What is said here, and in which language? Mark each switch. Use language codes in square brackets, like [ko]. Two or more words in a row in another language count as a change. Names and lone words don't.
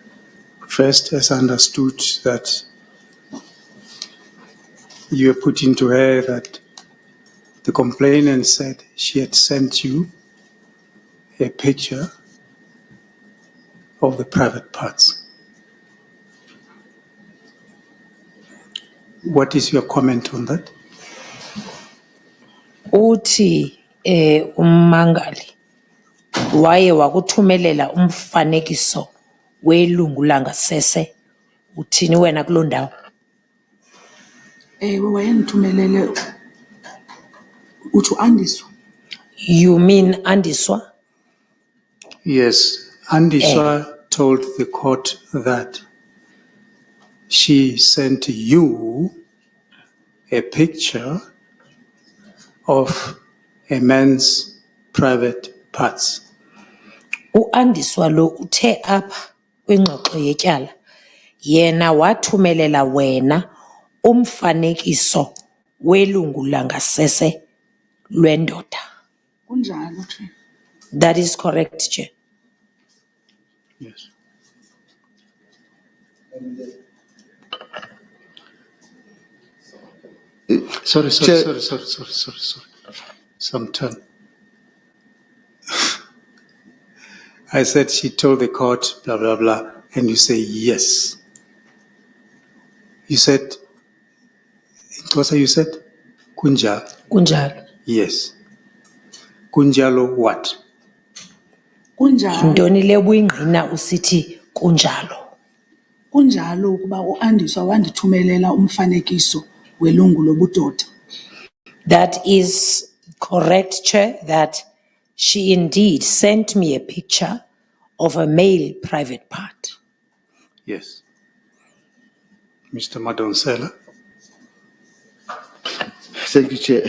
[en] First, as understood that you are putting to her that the complainant said she had sent you a picture of the private parts. What is your comment on that? [xh] Uthi ummangali waye wakuthumelela umfanekiso welungu langasese uthini wena kuloo ndawo. Wayendithumelele uthi Andiswa. [en] You mean Andiswa? Yes, Andiswa told the court that she sent you a picture of a man's private parts. [xh] U-Andiswa lo uthe apha kwingxoxo yetyala yena wathumelela wena umfanekiso welungu langasese lwendoda. Kunjalo, Chair. [en] That is correct, Chair. Yes. Sorry. Some turn. I said she told the court, blah, blah, blah, and you say yes. You said, what you said? [xh] Kunjalo. Kunjalo. [en] Yes. Kunjalo what? [xh] Kunjalo. Yintoni le buyingqina usithi kunjalo? Kunjalo ukuba uAndiswa wandithumelela umfanekiso welungu lobudoda. [en] That is correct, Chair, that she indeed sent me a picture of a male private part. Yes. Mr. Madonsela. Thank you, Chair.